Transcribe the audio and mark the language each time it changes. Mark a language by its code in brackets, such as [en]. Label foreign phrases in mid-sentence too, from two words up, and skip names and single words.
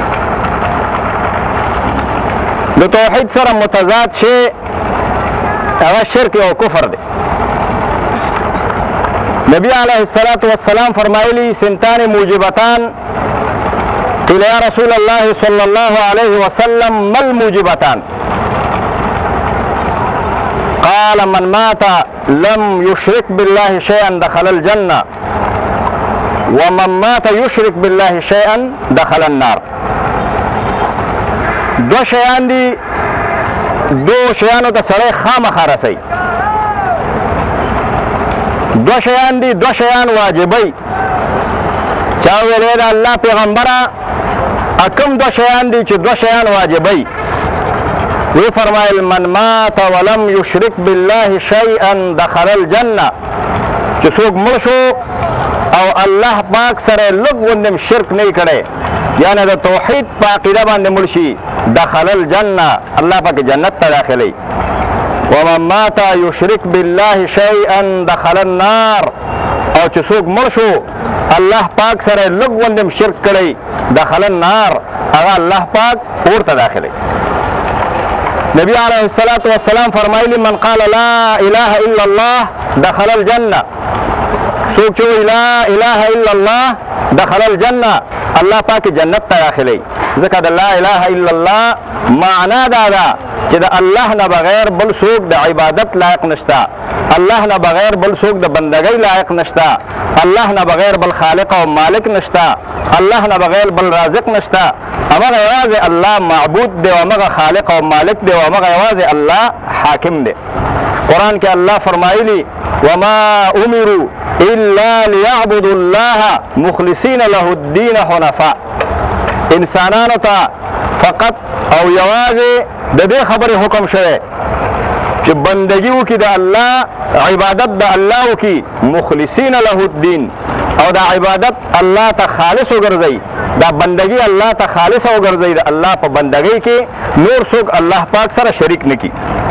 [ps] د توحید سره متضاد شی هغه شرک او کفر دی. [ar] نبی علیه الصلاة والسلام فرمایلی سنتان موجبتان. قیل یا رسول الله صلی الله علیه وسلم ما الموجبتان؟ قال من مات لم يشرك بالله شيئا دخل الجنة ومن مات يشرك بالله شيئا دخل النار. [ps] دو شیان دی، دو شیانو ته سړی خامخا رسوي. دو شیان دی، دو شیان واجبوي. چا ویلی د الله پیغمبره کم دو شیان دی چې دو شیان واجبوي؟ وی فرمایل [ar] من مات ولم یشرک بالله شیئا دخل الجنه، [ps] چې څوک مړ شو او الله پاک سره لږ غوندې شرک نه کړی، یعنی د توحید په عقیده باندې مړ شي، [ar] دخل الجنه، [ps] الله پاک جنت ته داخلي. [ar] ومن مات یشرک بالله شیئا دخل النار، [ps] او چې څوک مړ شو الله پاک سره لږ غوندې شرک کړی، [ar] دخل النار، [ps] هغه الله پاک اور ته داخلي. نبی [ar] علیه الصلاة والسلام [ps] فرمایلی [ar] من قال لا اله الا الله دخل الجنه، [ps] څوک چې وایي [ar] لا اله الا الله دخل الجنه، [ps] الله پاک جنت ته داخلي. ځکه د [ar] لا اله الا الله [ps] معنا دا ده چې د الله نه بغیر بل څوک د عبادت لایق نشته، الله نه بغیر بل څوک د بندګۍ لایق نشته، الله نه بغیر بل خالق او مالک نشته، الله نه بغیر بل رازق نشته. هغه یوازې الله معبود دی او هغه خالق او مالک دی او هغه یوازې الله حاکم دی. قرآن کې الله فرمایلی [ar] وما امروا الا ليعبدوا الله مخلصین له الدین حنفاء. [ps] انسانانو ته فقط او یوازې د دې خبرې حکم شوی چې بندگی وکړي د الله، عبادت د الله وکړي، [ar] مخلصین له الدین، [ps] او دا عبادت الله ته خالص وګرځي، دا بندگی الله ته خالص وګرځي، د الله په بندگۍ کې نور څوک الله پاک سره شریک نه کړي.